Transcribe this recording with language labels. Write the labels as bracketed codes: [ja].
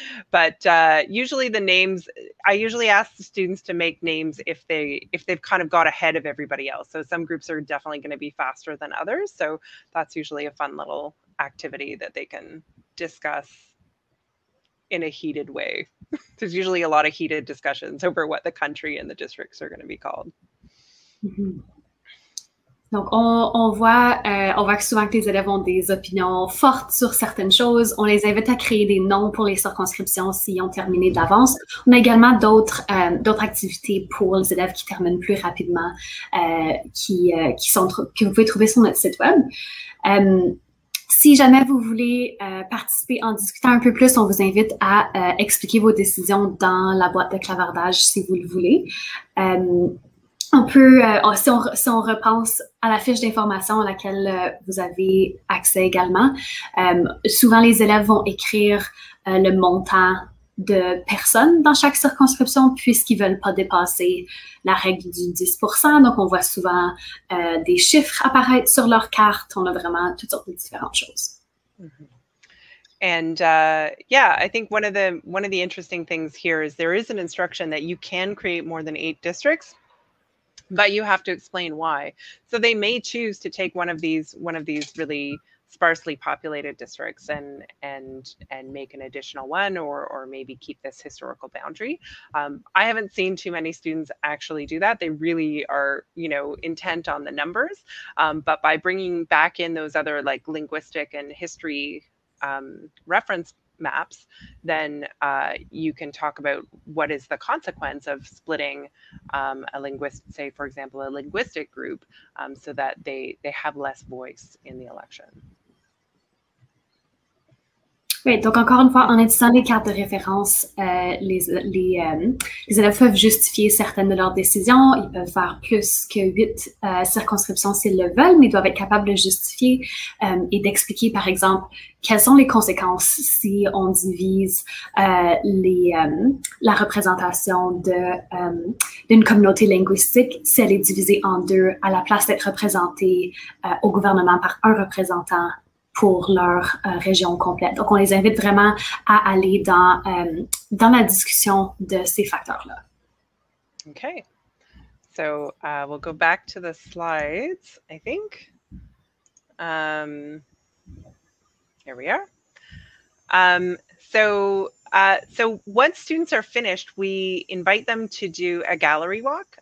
[en] But usually the names, I usually ask the students to make names if they've kind of got ahead of everybody else. So some groups are definitely going to be faster than others. So that's usually a fun little activity that they can discuss. in a heated way. There's usually a lot of heated discussions over what the country and the districts are going to be called. Mm-hmm. [fr] Donc, on voit que souvent que les élèves ont des opinions fortes sur certaines choses. On les invite à créer des noms pour les circonscriptions s'ils ont terminé d'avance. On a également d'autres activités pour les élèves qui terminent plus rapidement, que vous pouvez trouver sur notre site web. Si jamais vous voulez participer en discutant un peu plus, on vous invite à expliquer vos décisions dans la boîte de clavardage si vous le voulez. On peut, si on repense à la fiche d'information à laquelle vous avez accès également, souvent les élèves vont écrire le montant de personnes dans chaque circonscription puisqu'ils veulent pas dépasser la règle du 10%. Donc, on voit souvent des chiffres apparaître sur leur carte. On a vraiment toutes sortes de différentes choses. Mm-hmm. [en] And yeah, I think one of the interesting things here is there is an instruction that you can create more than 8 districts, but you have to explain why. So they may choose to take one of these really sparsely populated districts and make an additional one, or maybe keep this historical boundary. I haven't seen too many students actually do that. They really are, intent on the numbers. But by bringing back in those other like linguistic and history reference maps, then you can talk about what is the consequence of splitting say, for example, a linguistic group, so that they have less voice in the election. [fr] Oui, donc encore une fois, en utilisant les cartes de référence, les élèves peuvent justifier certaines de leurs décisions. Ils peuvent faire plus que 8 circonscriptions s'ils le veulent, mais ils doivent être capables de justifier et d'expliquer, par exemple, quelles sont les conséquences si on divise la représentation d'une communauté linguistique, si elle est divisée en 2, à la place d'être représentée au gouvernement par un représentant pour leur région complète. Donc, on les invite vraiment à aller dans la discussion de ces facteurs-là. [en] Okay. So we'll go back to the slides, I think. Here we are. So once students are finished, we invite them to do a gallery walk.